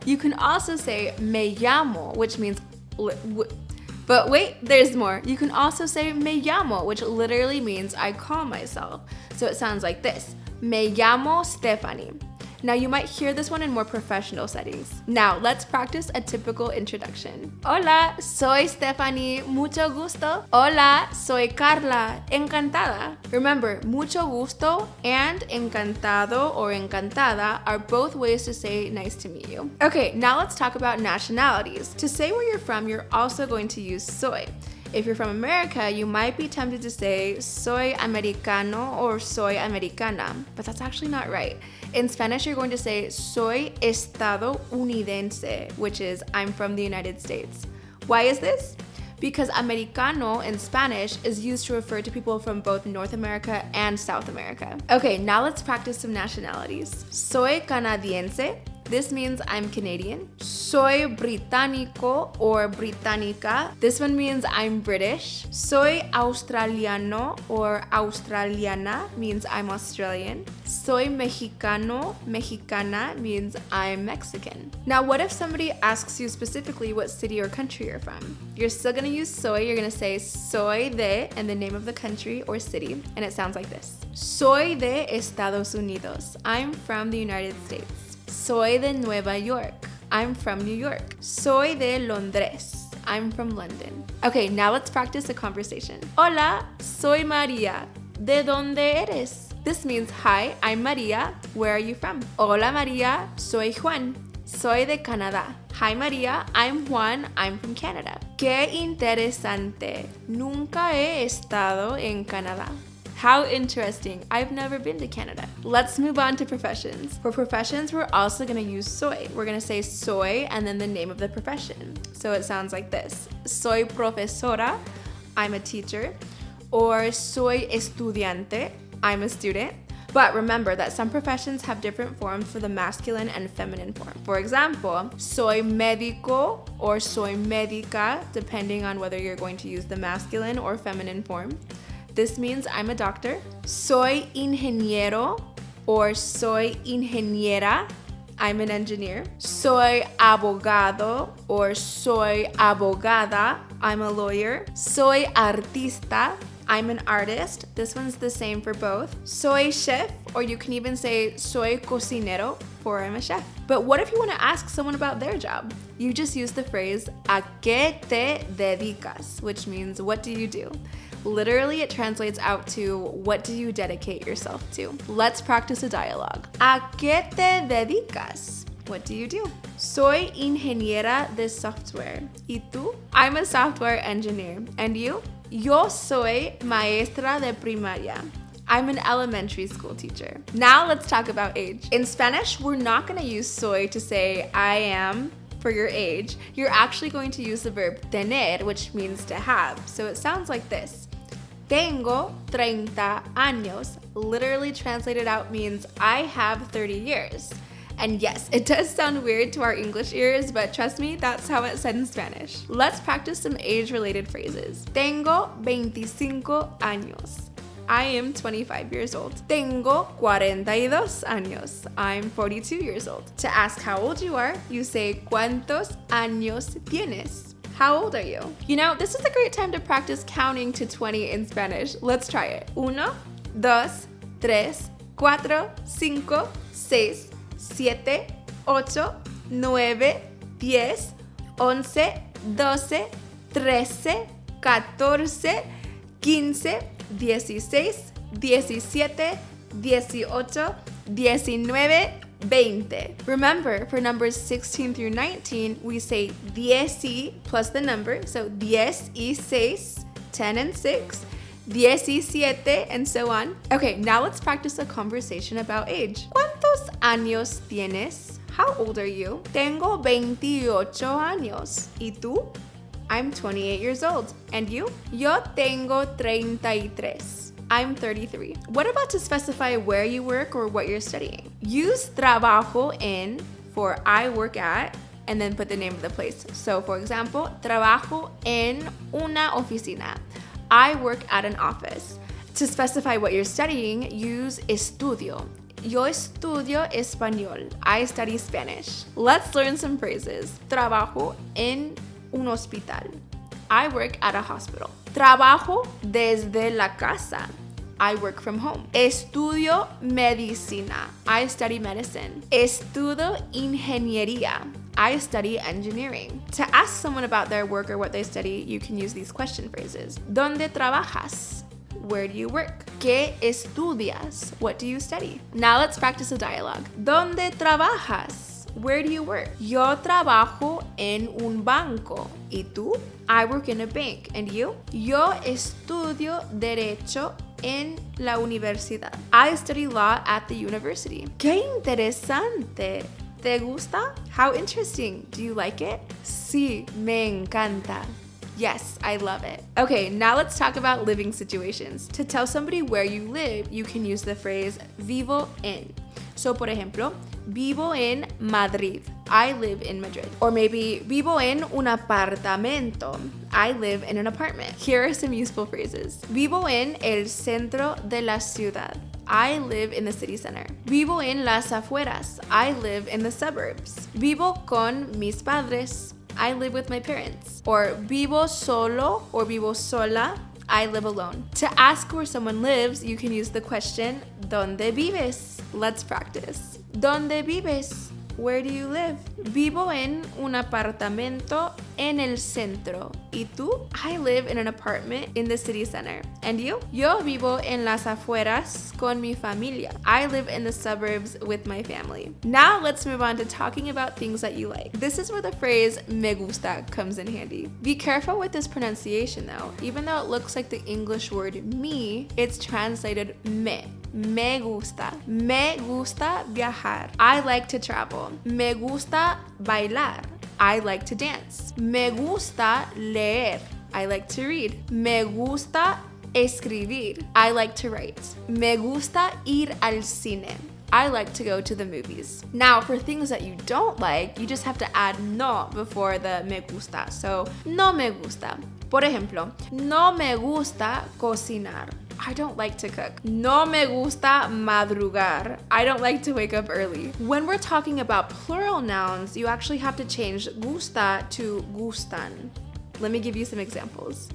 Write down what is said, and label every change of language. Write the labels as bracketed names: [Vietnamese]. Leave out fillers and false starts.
[English] You can also say [Spanish] me llamo, [English] which means But wait, there's more. You can also say [Spanish] me llamo, [English] which literally means I call myself. So it sounds like this, [Spanish] me llamo Stephanie. [English] Now you might hear this one in more professional settings. Now let's practice a typical introduction. [Spanish] Hola, soy Stephanie, mucho gusto. Hola, soy Carla, encantada. [English] Remember, [Spanish] mucho gusto [English] and encantado or encantada are both ways to say nice to meet you. Okay, now let's talk about nationalities. To say where you're from, you're also going to use soy. If you're from America, you might be tempted to say [Spanish] soy americano [English] or [Spanish] soy americana, [English] but that's actually not right. In Spanish, you're going to say [Spanish] soy estadounidense, [English] which is I'm from the United States. Why is this? Because americano in Spanish is used to refer to people from both North America and South America. Okay, now let's practice some nationalities. [Spanish] Soy canadiense. [English] This means I'm Canadian. [Spanish] Soy británico or británica. [English] This one means I'm British. [Spanish] Soy australiano [English] or australiana means I'm Australian. [Spanish] Soy mexicano, mexicana [English] means I'm Mexican. Now, what if somebody asks you specifically what city or country you're from? You're still gonna use soy. You're gonna say [Spanish] soy de [English] and the name of the country or city, and it sounds like this. [Spanish] Soy de Estados Unidos. [English] I'm from the United States. [Spanish] Soy de Nueva York. [English] I'm from New York. [Spanish] Soy de Londres. [English] I'm from London. Okay, now let's practice a conversation. [Spanish] Hola, soy María. ¿De dónde eres? [English] This means, hi, I'm María. Where are you from? [Spanish] Hola María, soy Juan. Soy de Canadá. [English] Hi María, I'm Juan. I'm from Canada. [Spanish] Qué interesante. Nunca he estado en Canadá. [English] How interesting. I've never been to Canada. Let's move on to professions. For professions, we're also gonna use soy. We're gonna say soy and then the name of the profession. So it sounds like this. [Spanish] Soy profesora, [English] I'm a teacher. Or [Spanish] soy estudiante, [English] I'm a student. But remember that some professions have different forms for the masculine and feminine form. For example, [Spanish] soy médico [English] or [Spanish] soy médica, [English] depending on whether you're going to use the masculine or feminine form. This means I'm a doctor. [Spanish] Soy ingeniero [English] or [Spanish] soy ingeniera. [English] I'm an engineer. [Spanish] Soy abogado or soy abogada. [English] I'm a lawyer. [Spanish] Soy artista. [English] I'm an artist. This one's the same for both. Soy chef, or you can even say [Spanish] soy cocinero, [English] for I'm a chef. But what if you want to ask someone about their job? You just use the phrase [Spanish] ¿a qué te dedicas?, [English] which means what do you do? Literally, it translates out to what do you dedicate yourself to? Let's practice a dialogue. [Spanish] ¿A qué te dedicas? [English] What do you do? [Spanish] Soy ingeniera de software. ¿Y tú? [English] I'm a software engineer. And you? [Spanish] Yo soy maestra de primaria. [English] I'm an elementary school teacher. Now let's talk about age. In Spanish, we're not gonna use soy to say I am for your age. You're actually going to use the verb tener, which means to have. So it sounds like this. [Spanish] Tengo 30 años. [English] Literally translated out means I have 30 years. And yes, it does sound weird to our English ears, but trust me, that's how it's said in Spanish. Let's practice some age-related phrases. [Spanish] Tengo 25 años. [English] I am 25 years old. [Spanish] Tengo 42 años. [English] I'm 42 years old. To ask how old you are, you say [Spanish] ¿Cuántos años tienes? [English] How old are you? You know, this is a great time to practice counting to 20 in Spanish. Let's try it. 1, 2, 3, 4, 5, 6, 7, 8, 9, 10, 11, 12, 13, 14, 15, 16, 17, 18, 19, 20. Remember, for numbers 16 through 19, we say 10 plus the number, so 10 y 6, 10 and 6, 17, and so on. Okay, now let's practice a conversation about age. [Spanish] ¿Cuántos años tienes? [English] How old are you? [Spanish] Tengo 28 años. ¿Y tú? [English] I'm 28 years old. And you? [Spanish] Yo tengo 33. [English] I'm 33. What about to specify where you work or what you're studying? Use [Spanish] trabajo en [English] for I work at, and then put the name of the place. So for example, [Spanish] trabajo en una oficina. [English] I work at an office. To specify what you're studying, use estudio. [Spanish] Yo estudio español. [English] I study Spanish. Let's learn some phrases. [Spanish] Trabajo en un hospital. [English] I work at a hospital. [Spanish] Trabajo desde la casa. [English] I work from home. [Spanish] Estudio medicina. [English] I study medicine. [Spanish] Estudio ingeniería. [English] I study engineering. To ask someone about their work or what they study, you can use these question phrases. [Spanish] ¿Dónde trabajas? [English] Where do you work? [Spanish] ¿Qué estudias? [English] What do you study? Now let's practice a dialogue. [Spanish] ¿Dónde trabajas? [English] Where do you work? [Spanish] Yo trabajo en un banco. ¿Y tú? [English] I work in a bank. And you? [Spanish] Yo estudio derecho en la universidad. [English] I study law at the university. [Spanish] ¡Qué interesante! ¿Te gusta? [English] How interesting. Do you like it? [Spanish] Sí, me encanta. [English] Yes, I love it. Okay, now let's talk about living situations. To tell somebody where you live, you can use the phrase [Spanish] vivo en. So, por ejemplo, vivo en Madrid. [English] I live in Madrid. Or maybe [Spanish] vivo en un apartamento. [English] I live in an apartment. Here are some useful phrases. [Spanish] Vivo en el centro de la ciudad. [English] I live in the city center. [Spanish] Vivo en las afueras. [English] I live in the suburbs. [Spanish] Vivo con mis padres. [English] I live with my parents. Or [Spanish] vivo solo [English] or [Spanish] vivo sola. [English] I live alone. To ask where someone lives, you can use the question, [Spanish] ¿Dónde vives? [English] Let's practice. [Spanish] ¿Dónde vives? [English] Where do you live? [Spanish] Vivo en un apartamento en el centro. ¿Y tú? [English] I live in an apartment in the city center. And you? [Spanish] Yo vivo en las afueras con mi familia. [English] I live in the suburbs with my family. Now let's move on to talking about things that you like. This is where the phrase [Spanish] me gusta [English] comes in handy. Be careful with this pronunciation though. Even though it looks like the English word me, it's translated me. [Spanish] Me gusta. Me gusta viajar. [English] I like to travel. [Spanish] Me gusta bailar. [English] I like to dance. [Spanish] Me gusta leer. [English] I like to read. [Spanish] Me gusta escribir. [English] I like to write. [Spanish] Me gusta ir al cine. [English] I like to go to the movies. Now, for things that you don't like, you just have to add no before the [Spanish] me gusta. So, no me gusta. Por ejemplo, no me gusta cocinar. [English] I don't like to cook. [Spanish] No me gusta madrugar. [English] I don't like to wake up early. When we're talking about plural nouns, you actually have to change gusta to gustan. Let me give you some examples.